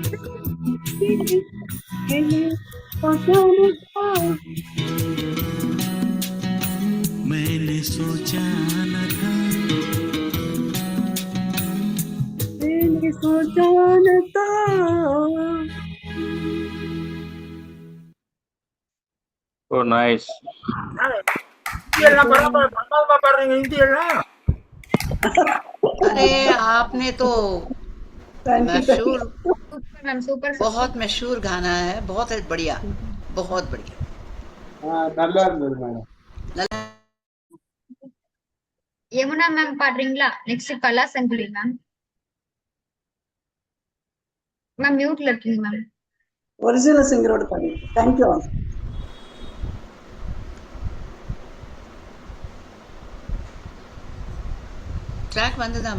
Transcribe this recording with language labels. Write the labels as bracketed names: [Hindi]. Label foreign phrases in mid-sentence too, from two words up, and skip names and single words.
[Hindi] मैंने सोचा न था। मैंने सोचा न था। [English] Oh, nice. [Tamil] எல்லாம் பரவாயில்ல, பரவாயில்ல பாடுறீங்க ஹிந்தி எல்லாம். [Hindi] अरे आपने तो मशहूर, [English] Super ma'am, super. [Hindi] बहुत मशहूर गाना है, बहुत बढ़िया, बहुत बढ़िया। [Tamil] நல்லா இருந்தது மேடம். யமுனா மேம் பாடுறீங்களா? நெக்ஸ்ட் கலா சங்குலி மேம். மேம் மியூட்ல இருக்கீங்க மேம். [English] original singer [Tamil] பாடி. தேங்க்யூ. ट्रैक வந்ததாமா?